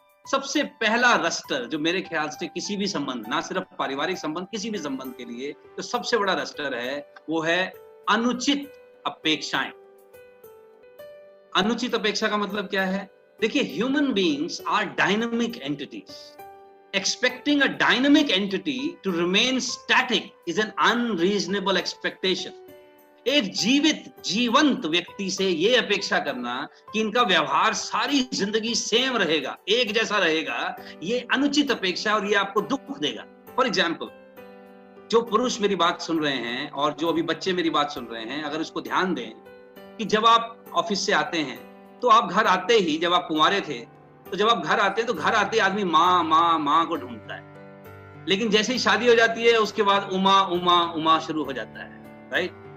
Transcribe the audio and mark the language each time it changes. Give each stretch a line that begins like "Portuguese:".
Hindi: सबसे पहला रस्टर जो मेरे ख्याल से किसी भी संबंध, ना सिर्फ पारिवारिक संबंध, किसी भी संबंध के लिए तो सबसे बड़ा रस्टर है, वो है अनुचित अपेक्षाएं। अनुचित अपेक्षा का मतलब क्या है? देखिए,
English: Human beings are dynamic entities. Expecting a dynamic entity to remain static is an unreasonable expectation.
Hindi: एक जीवंत व्यक्ति से ये अपेक्षा करना कि इनका व्यवहार सारी जिंदगी सेम रहेगा, एक जैसा रहेगा, ये अनुचित अपेक्षा और ये आपको दुख देगा। फॉर एग्जाम्पल, जो पुरुष मेरी बात सुन रहे हैं और जो अभी बच्चे मेरी बात सुन रहे हैं, अगर उसको ध्यान दें कि जब आप ऑफिस से आते हैं तो आप घर आते ही, जब आप कुंवारे थे तो जब आप घर आते हैं तो घर आते ही आदमी माँ माँ माँ को ढूंढता है, लेकिन जैसे ही शादी हो जाती है उसके बाद उमा उमा उमा शुरू हो जाता है, राइट?